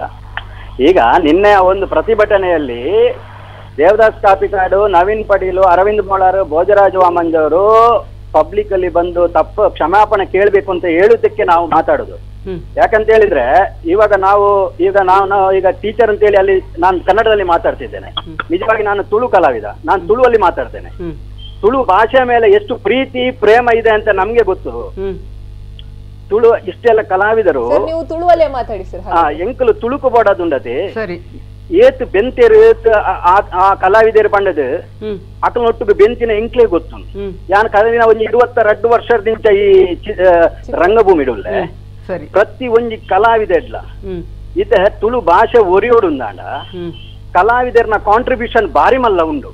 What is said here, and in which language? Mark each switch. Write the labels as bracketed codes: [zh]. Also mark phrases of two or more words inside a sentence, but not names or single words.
[kn] ಈಗ ನಿನ್ನೆ ಒಂದು ಪ್ರತಿಭಟನೆಯಲ್ಲಿ ದೇವದಾಸ್ ಕಾಪಿಕಾಡು, ನವೀನ್ ಪಡೀಲು, ಅರವಿಂದ್ ಬೋಳಾರ್, ಭೋಜರಾಜ್ ವಾಮಂಜವರು ಪಬ್ಲಿಕ್ ಅಲ್ಲಿ ಬಂದು ತಪ್ಪು ಕ್ಷಮಾಪಣೆ ಕೇಳಬೇಕು ಅಂತ ಹೇಳುದಕ್ಕೆ ನಾವು ಮಾತಾಡುದು. ಯಾಕಂತ ಹೇಳಿದ್ರೆ, ಈಗ ಟೀಚರ್ ಅಂತ ಹೇಳಿ ಅಲ್ಲಿ ನಾನು ಕನ್ನಡದಲ್ಲಿ ಮಾತಾಡ್ತಿದ್ದೇನೆ. ನಿಜವಾಗಿ ನಾನು ತುಳು ಕಲಾವಿದ, ನಾನು ತುಳುವಲ್ಲಿ ಮಾತಾಡ್ತೇನೆ. ತುಳು ಭಾಷೆ ಮೇಲೆ ಎಷ್ಟು ಪ್ರೀತಿ ಪ್ರೇಮ ಇದೆ ಅಂತ ನಮ್ಗೆ ಗೊತ್ತು. [tcy] ತುಳು ಇಷ್ಟೆಲ್ಲ ಕಲಾವಿದರು ಎಂಕಲು ತುಳುಕು ಬೋಡದುಂಡತಿ ಏತ್ ಬೆಂತೇರು ಆ ಕಲಾವಿದರು ಪಂಡದು ಅಕಲ್ನೊಟ್ಟು ಬೆಂತಿನ ಎಂಕ್ಲೇ ಗೊತ್ತು. ಯಾನ್ ಕಲಿನ ಒಂಜಿ 22 ವರ್ಷದಿಂದ ಈ ರಂಗಭೂಮಿ ಇಡುಲ್ಲೆ ಪ್ರತಿ ಒಂಜಿ ಕಲಾವಿದೆಡ್ಲ ಇತ ತುಳು ಭಾಷೆ ಒರಿಯೋಡುಂದಾಂಡ ಕಲಾವಿದರ್ನ ಕಾಂಟ್ರಿಬ್ಯೂಷನ್ ಬಾರಿ ಮಲ್ಲ ಉಂಡು.